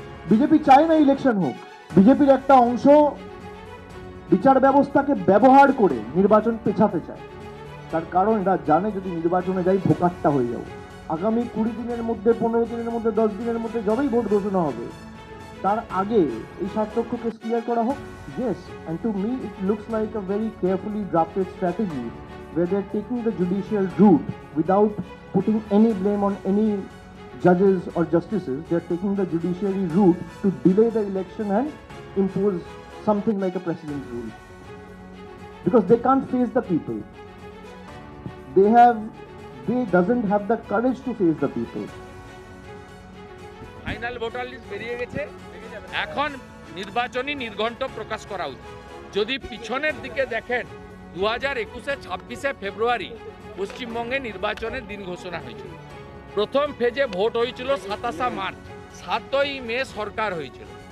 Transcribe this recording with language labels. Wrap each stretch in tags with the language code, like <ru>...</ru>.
<bn>BJP চায় না election হোক। বিজেপির একটা অংশ বিচার ব্যবস্থাকে ব্যবহার করে নির্বাচন পেছাতে চায়। তার কারণ এরা জানে যদি নির্বাচনে যাই ভোকাট্টা হয়ে যাবো। আগামী 20 দিনের মধ্যে, 15 দিনের মধ্যে, 10 দিনের মধ্যে যবেই ভোট ঘোষণা হবে, তার আগে এই 60 লক্ষ কেস ক্লিয়ার করা হোক।</bn> <en>Yes, and to me it looks like a very carefully drafted strategy where they're taking the judicial route without putting any blame on any judges or justices. They're taking the judiciary route to delay the election and impose something like a precedent rule. Because they can't face the people. They doesn't have the courage to face the people.</en> <bn>Final voter list বেরিয়ে গেছে, এখন নির্বাচনী নির্ঘণ্ট প্রকাশ করা উচিত। যদি পিছনের দিকে দেখেন 2021-এ 26শে ফেব্রুয়ারি পশ্চিমবঙ্গে নির্বাচনের দিন ঘোষণা হয়েছিল। প্রথম ফেজে ভোট হয়েছিল 27 মার্চ, 7ই মে সরকার হয়েছিল।</bn>